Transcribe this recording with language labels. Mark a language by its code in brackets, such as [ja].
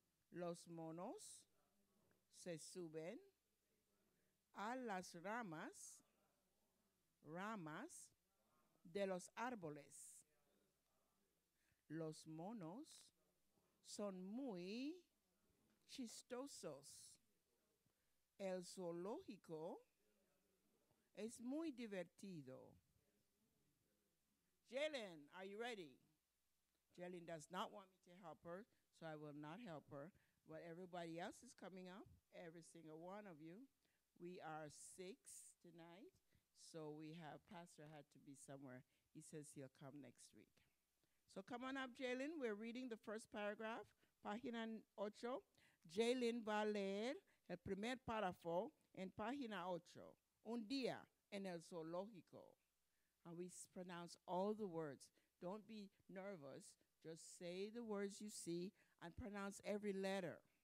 [es] Los monos se suben a las ramas de los árboles. Los monos son muy chistosos. El zoológico es muy divertido. [en] Jalen, are you ready? Jalen does not want me to help her, so I will not help her. But everybody else is coming up, every single one of you. We are 6 tonight, so we have, Pastor had to be somewhere. He says he'll come next week. So come on up, Jalen. We're reading the first paragraph, página 8. [es] Jalen va a leer el primer párrafo en página 8. Un día en el zoológico. [en] And we pronounce all the words. Don't be nervous. Just say the words you see and pronounce every letter.